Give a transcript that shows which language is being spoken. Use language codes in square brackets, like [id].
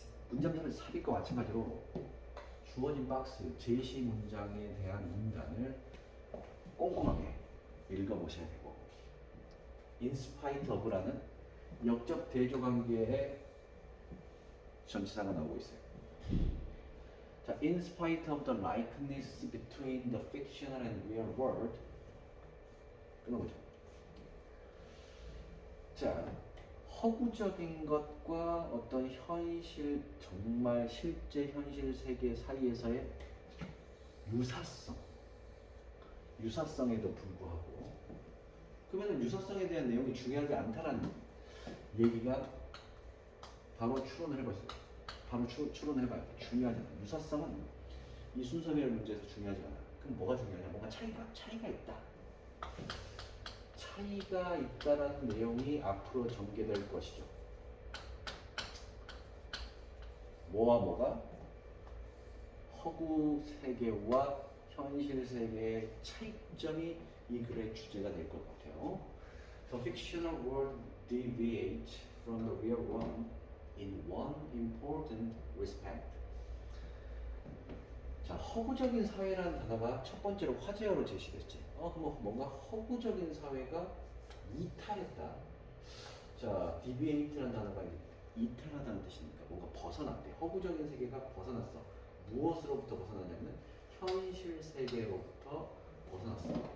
[ko] 문장들을 삽입과 마찬가지로 주어진 박스, 제시 문장에 대한 문단을 꼼꼼하게 읽어보셔야 되고, in spite of라는 역적 대조 관계의 전치사가 나오고 있어요. [en] 자, in spite of the likeness between the fictional and real world. [ko] 끊어보죠. 자, 허구적인 것과 어떤 현실, 정말 실제 현실 세계 사이에서의 유사성에도 불구하고, 그러면 유사성에 대한 내용이 중요하지 않다라는 얘기가 바로 추론을 해보세요. 바로 추론을 해봐요. 중요하지 않아. 유사성은 이 순서 배열 문제에서 중요하지 않아. 그럼 뭐가 중요하냐? 뭔가 차이가 있다. 차이가 있다라는 내용이 앞으로 전개될 것이죠. 뭐와 뭐가? 허구 세계와 현실 세계의 차이점이 이 글의 주제가 될 것 같아요. [en] The fictional world deviates from the real one in one important respect. [ko] 자, 허구적인 사회라는 단어가 첫 번째로 화제어로 제시됐지. 그럼 뭔가 허구적인 사회가 이탈했다. 자, deviate라는 단어가 이탈하다는 뜻이니까 뭔가 벗어났대. 허구적인 세계가 벗어났어. 무엇으로부터 벗어나냐면 현실 세계로부터 벗어났어.